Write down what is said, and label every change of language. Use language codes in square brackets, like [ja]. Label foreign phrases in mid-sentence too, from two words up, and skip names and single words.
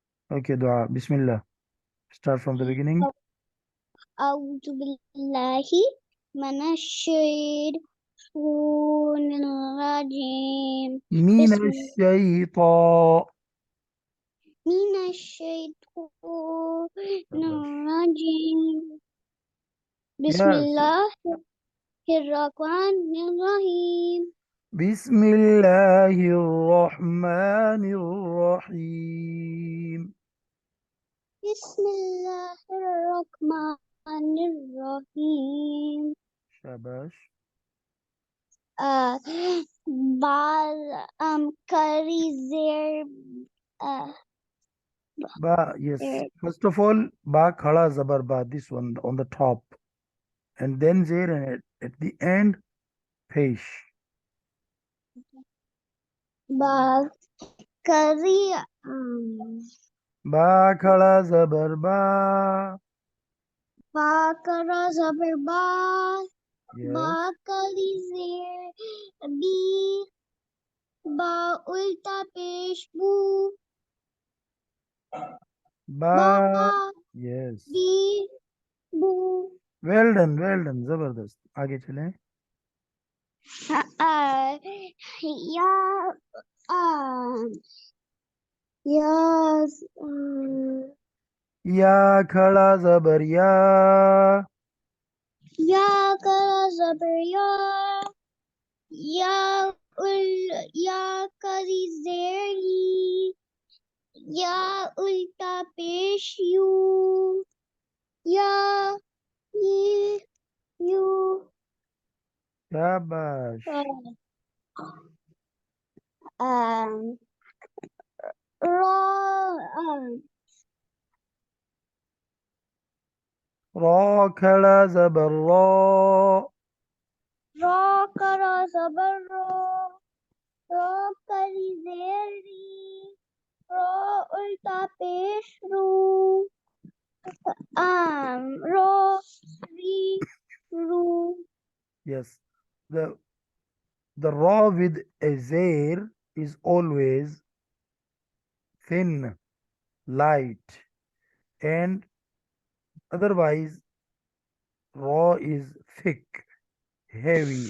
[en] Okay, dua. Bismillah. Start from the beginning. [ar] أعوذ بالله من الشيطان الرجيم من الشيطان. من الشيطان الرجيم بسم [en] Yes. [ar] الله الرحمن الرحيم بسم الله الرحمن الرحيم. بسم الله الرحمن الرحيم [ur] Shabash. [en] بعد curry there Ba, yes. First of all, [ur] با کھڑا زبر با, [en] this one on the top. And then zer, and at the end, pesh. curry [ur] با کھڑا زبر با. باکھڑا زبر با [en] Yes. [ur] کھڑی زیر بی با الٹا پیش بو با [en] Ba. Yes. [ar] بِ بُ [en] Well done, well done. [ur] زبردست۔ آگے چلیں. [ar] يَ يَ [ur] یا کھڑا زبر یا کھڑا زبر یا ال یا کھڑی زیر یی الٹا پیش یو یا یو शाबाश. um raw را کھڑا زبر را کھڑا زبر را کھڑی زیر ری را الٹا پیش رو را ری رو [en] Yes, the raw with a zair is always thin, light, and otherwise raw is thick, heavy.